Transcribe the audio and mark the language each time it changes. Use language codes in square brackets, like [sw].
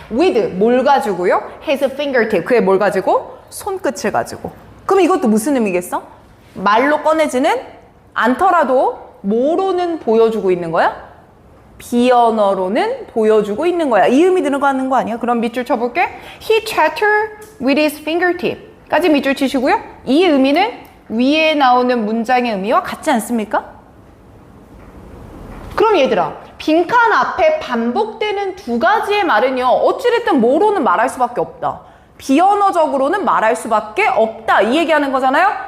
[en] With [ko] 뭘 가지고요? [en] His fingertip. [ko] 그의 뭘 가지고? 손끝을 가지고. 그럼 이것도 무슨 의미겠어? 말로 꺼내지는 않더라도 뭐로는 보여주고 있는 거야? 비언어로는 보여주고 있는 거야. 이 의미 들어가는 거 아니야? 그럼 밑줄 쳐볼게. [en] He chatter with his fingertip [ko] 까지 밑줄 치시고요. 이 의미는 위에 나오는 문장의 의미와 같지 않습니까? 그럼 얘들아 빈칸 앞에 반복되는 두 가지의 말은요 어찌됐든 뭐로는 말할 수밖에 없다. 비언어적으로는 말할 수밖에 없다. 이 얘기하는 거잖아요.